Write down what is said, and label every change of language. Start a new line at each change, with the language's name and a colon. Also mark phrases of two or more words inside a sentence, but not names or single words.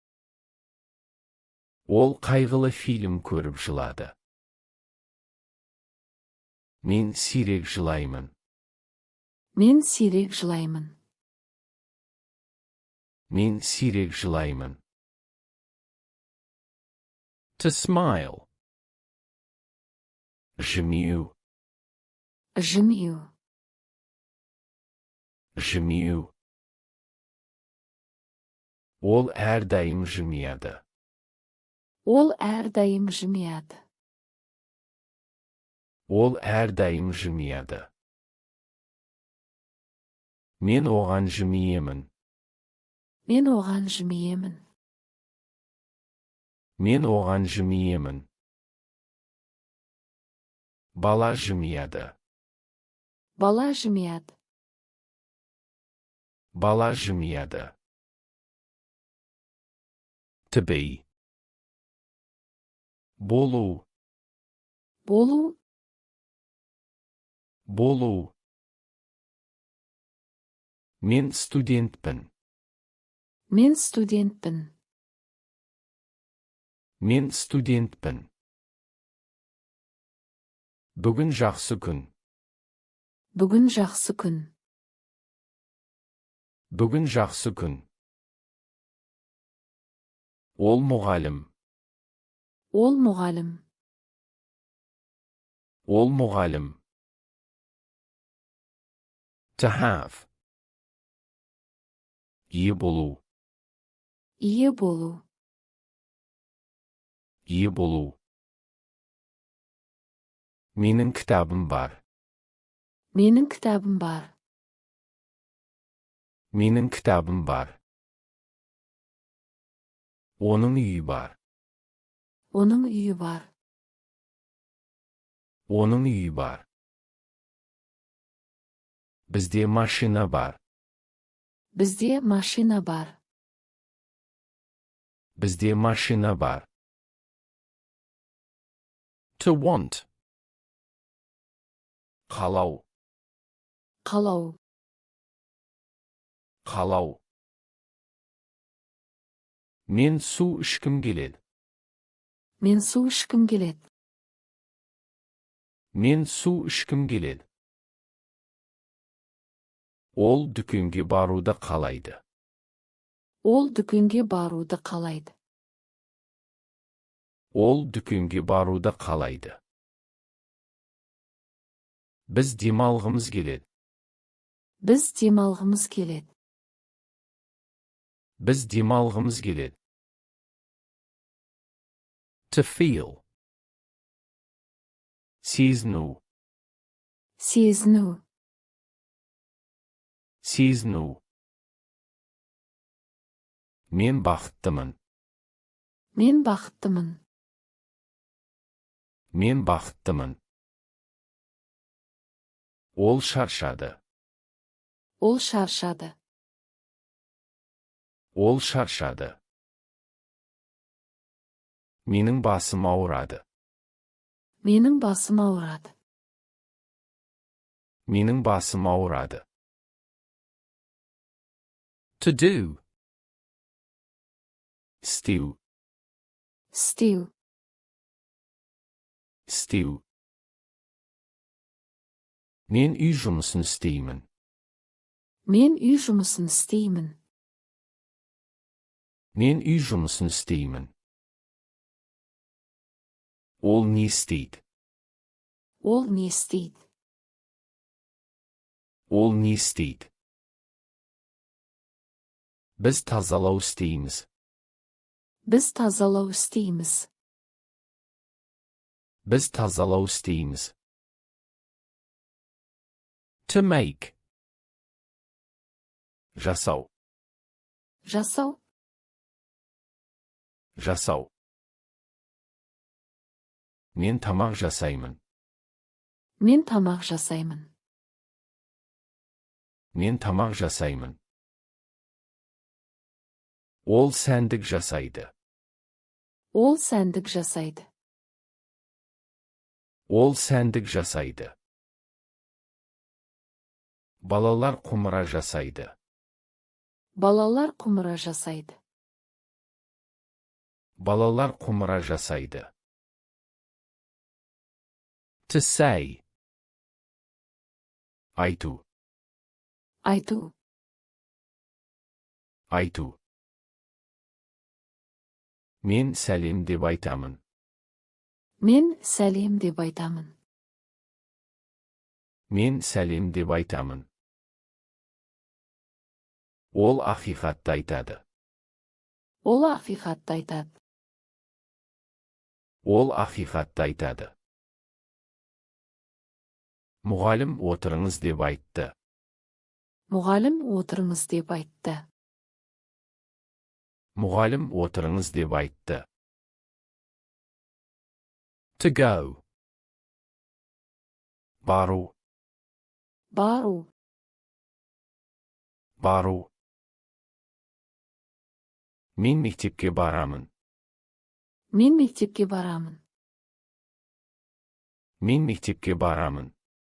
Kazakh: Ол қайғылы фильм көріп жылады. Мен сирек жылаймын. Мен сирек жылаймын. Мен сирек жылаймын.
English: To smile.
Kazakh: Жымию. Жымию. Жымию. Ол әрдайым жымияды. Ол әрдайым жымияды. Ол әрдайым жымияды. Мен оған жымиемін. Мен оған жымиемін. Мен оған жымиемін. Бала жымияды. Бала жымияды. Бала жымияды.
English: To be.
Kazakh: Болу. Болу. Болу. Мен студентпін. Мен студентпін. Мен студентпін. Бүгін жақсы күн. Бүгін жақсы күн. Бүгін жақсы күн. Ол мұғалім. Ол мұғалім. Ол мұғалім.
English: To have.
Kazakh: Ие болу. Ие болу. Ие болу. Менің кітабым бар. Менің кітабым бар. Менің кітабым бар. Оның үйі бар. Оның үйі бар. Оның үйі бар. Бізде машина бар. Бізде машина бар. Бізде машина бар.
English: To want.
Kazakh: Қалау. Қалау. Қалау. Мен су ішкім келеді. Мен су ішкім келеді. Мен су ішкім келеді. Ол дүкенге баруды қалайды. Ол дүкенге баруды қалайды. Ол дүкенге баруды қалайды. Біз демалғымыз келеді. Біз демалғымыз келеді. Біз демалғымыз келеді.
English: To feel.
Kazakh: Сезіну. Сезіну. Сезіну. Мен бақыттымын. Мен бақыттымын. Мен бақыттымын. Ол шаршады. Ол шаршады. Ол шаршады. Менің басым ауырады. Менің басым ауырады. Менің басым ауырады.
English: To do.
Kazakh: Істеу. Істеу. Істеу. Мен үй жұмысын істеймін. Мен үй жұмысын істеймін. Мен үй жұмысын істеймін. Ол не істейді? Ол не істейді? Ол не істейді? Біз тазалау істейміз. Біз тазалау істейміз. Біз тазалау істейміз.
English: To make.
Kazakh: Жасау. Жасау. Жасау. Мен тамақ жасаймын. Мен тамақ жасаймын. Мен тамақ жасаймын. Ол сәндік жасайды. Ол сәндік жасайды. Ол сәндік жасайды. Балалар құмыра жасайды. Балалар құмыра жасайды. Балалар құмыра жасайды.
English: To say.
Kazakh: Айту. Айту. Айту. Мен сәлем деп айтамын. Мен сәлем деп айтамын. Мен сәлем деп айтамын. Ол ақиқатты айтады. Ол ақиқатты айтады. Ол ақиқатты айтады. Мұғалім отырыңыз деп айтты. Мұғалім отырыңыз деп айтты. Мұғалім отырыңыз деп айтты.
English: To go.
Kazakh: Бару. Бару. Бару. Мен мектепке барамын. Мен мектепке барамын. Мен мектепке барамын.